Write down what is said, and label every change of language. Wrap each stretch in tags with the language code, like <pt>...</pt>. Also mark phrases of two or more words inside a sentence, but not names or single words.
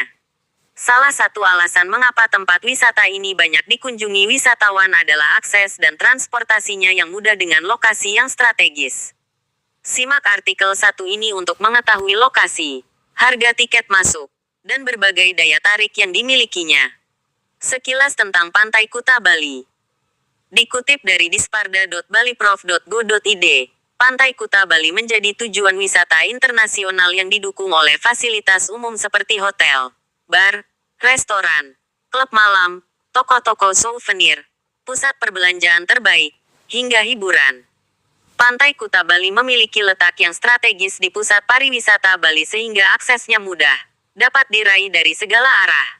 <id>Salah satu alasan mengapa tempat wisata ini banyak dikunjungi wisatawan adalah akses dan transportasinya yang mudah dengan lokasi yang strategis. Simak artikel 1 ini untuk mengetahui lokasi, harga tiket masuk, dan berbagai daya tarik yang dimilikinya. Sekilas tentang Pantai Kuta Bali. Dikutip dari disparda.baliprof.go.id, Pantai Kuta Bali menjadi tujuan wisata internasional yang didukung oleh fasilitas umum seperti hotel, bar, restoran, klub malam, toko-toko souvenir, pusat perbelanjaan terbaik, hingga hiburan. Pantai Kuta Bali memiliki letak yang strategis di pusat pariwisata Bali sehingga aksesnya mudah, dapat diraih dari segala arah.</id>